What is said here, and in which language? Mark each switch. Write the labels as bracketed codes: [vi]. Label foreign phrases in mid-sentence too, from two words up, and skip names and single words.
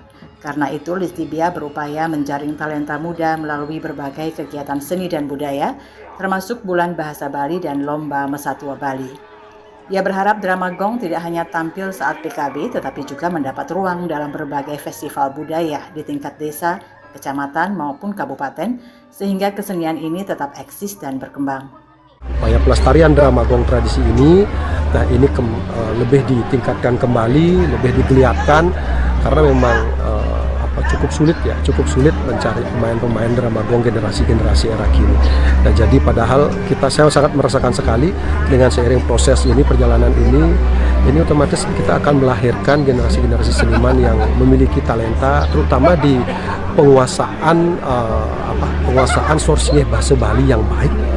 [id] Karena itu, Listibia berupaya menjaring talenta muda melalui berbagai kegiatan seni dan budaya, termasuk Bulan Bahasa Bali dan Lomba Mesatua Bali. Ia berharap drama gong tidak hanya tampil saat PKB, tetapi juga mendapat ruang dalam berbagai festival budaya di tingkat desa, kecamatan, maupun kabupaten, sehingga kesenian ini tetap eksis dan berkembang. Upaya pelestarian drama gong tradisi ini, lebih ditingkatkan kembali, lebih digeliatkan, karena memang cukup sulit mencari pemain-pemain drama gong generasi era kini. Nah, jadi padahal saya sangat merasakan sekali dengan seiring proses ini, perjalanan ini otomatis kita akan melahirkan generasi-generasi seniman yang memiliki talenta, terutama di penguasaan source bahasa Bali yang baik.